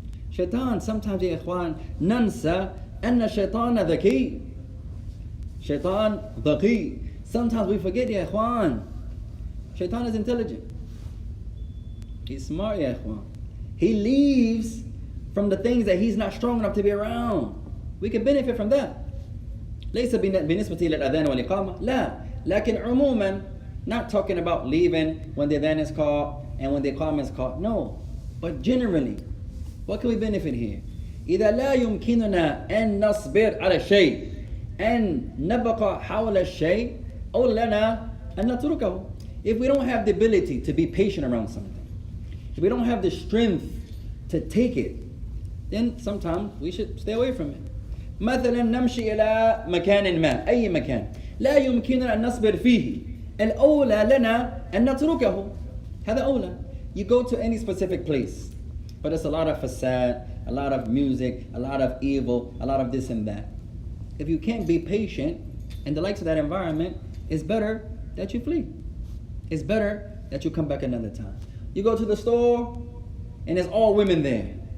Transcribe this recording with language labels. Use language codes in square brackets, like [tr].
[ar] Shaitan, sometimes يا إخوان ننسى أن الشيطان ذكي. [en] Shaitan ذكي. Sometimes we forget [ar] يا إخوان. [en] Shaitan is intelligent. He's smart يا إخوان. He leaves from the things that he's not strong enough to be around. We can benefit from that. [ar] ليس بالنسبة إلى الأذان والإقامة. لا. لكن عموما, [en] not talking about leaving when the adhan is called and when the iqamah is called. No. But generally, what can we benefit here? [ar] إذا لا يمكننا أن نصبر على الشيء أن نبقى حول الشيء أو لنا أن نتركه. [en] If we don't have the ability to be patient around something, if we don't have the strength to take it, then sometimes we should stay away from it. [ar] مثلا نمشي إلى مكان ما أي مكان لا يمكننا أن نصبر فيه الأولى لنا أن نتركه. هذا أولى. [en] You go to any specific place, but it's a lot of facade, a lot of music, a lot of evil, a lot of this and that. If you can't be patient and the likes of that environment, it's better that you flee. It's better that you come back another time. You go to the store and there's all women there.